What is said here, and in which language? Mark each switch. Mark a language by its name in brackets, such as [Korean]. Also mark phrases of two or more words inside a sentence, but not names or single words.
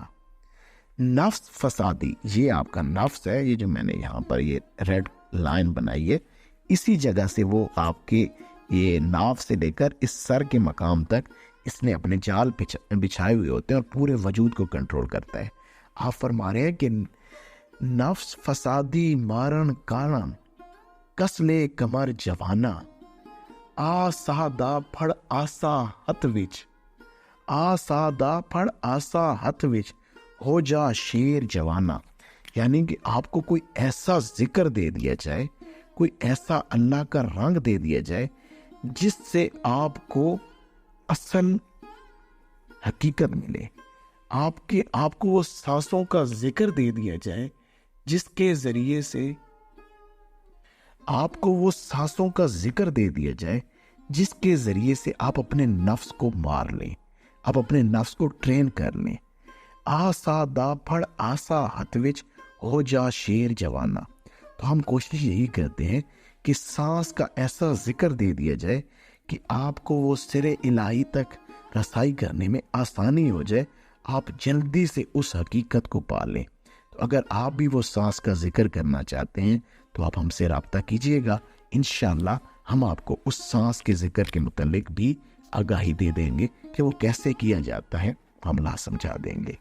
[Urdu] نفس فسادی، یہ آپ کا نفس ہے، یہ جو میں نے یہاں پر یہ ریڈ لائن بنائی ہے، اسی جگہ سے وہ آپ کے یہ ناف سے لے کر اس سر کے مقام تک اس نے اپنے جال بچھائے ہوئے ہوتے ہیں اور پورے وجود کو کنٹرول کرتا ہے۔ آپ فرما رہے ہیں کہ [Punjabi] نفس فسادی مارن کارن، کسلے کمر جوانا، آ سادا پھڑ آسا ہتھ وچ، آ سادا پھڑ آسا ہتھ وچ، ہو جا شیر جوانا۔ [Urdu] یعنی کہ آپ کو کوئی ایسا ذکر دے دیا جائے، کوئی ایسا اللہ کا رنگ دے دیا جائے جس سے آپ کو اصل حقیقت ملے، آپ کو وہ سانسوں کا ذکر دے دیا جائے جس کے ذریعے سے آپ کو وہ سانسوں کا ذکر دے دیا جائے جس کے ذریعے سے آپ اپنے نفس کو مار لیں، آپ اپنے نفس کو ٹرین کر لیں۔ [Punjabi] آسا دا پھڑ آسا ہتھ وچ، ہو جا شیر جوانا۔ [Urdu] تو ہم کوشش یہی کرتے ہیں کہ سانس کا ایسا ذکر دے دیا جائے کہ آپ کو وہ سر الہی تک رسائی کرنے میں آسانی ہو جائے، آپ جلدی سے اس حقیقت کو پا لیں۔ تو اگر آپ بھی وہ سانس کا ذکر کرنا چاہتے ہیں تو آپ ہم سے رابطہ کیجئے گا، انشاءاللہ ہم آپ کو اس سانس کے ذکر کے متعلق بھی آگاہی دے دیں گے کہ وہ کیسے کیا جاتا ہے، ہم لا سمجھا دیں گے۔